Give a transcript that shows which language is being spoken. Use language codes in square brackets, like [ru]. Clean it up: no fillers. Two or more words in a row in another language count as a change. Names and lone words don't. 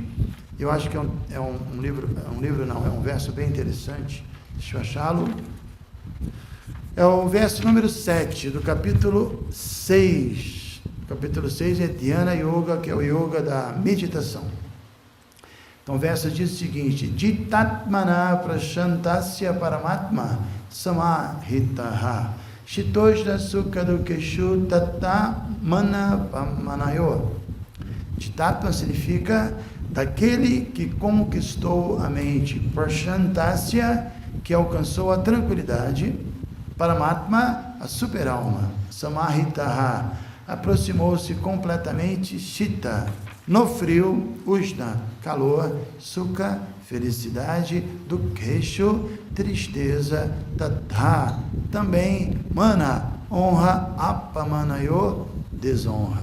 [pt] Eu acho que é um verso bem interessante. Deixa eu achá-lo. É o verso número 7 do capítulo 6. O capítulo 6 é Dhyana Yoga, que é o yoga da meditação. Então o verso diz o seguinte: [sa] Jitatmana prashantasya paramatma samahitaha shitoshna sukadukeshu tata mana pamanayo. [pt] Jitatma significa daquele que conquistou a mente, prashantasya, que alcançou a tranquilidade, paramatma, a superalma, samahitaha, aproximou-se completamente, shita, no frio, ushna, calor, sukha, felicidade, dukeshu, tristeza, tatha, também mana, honra, apamanayo, desonra.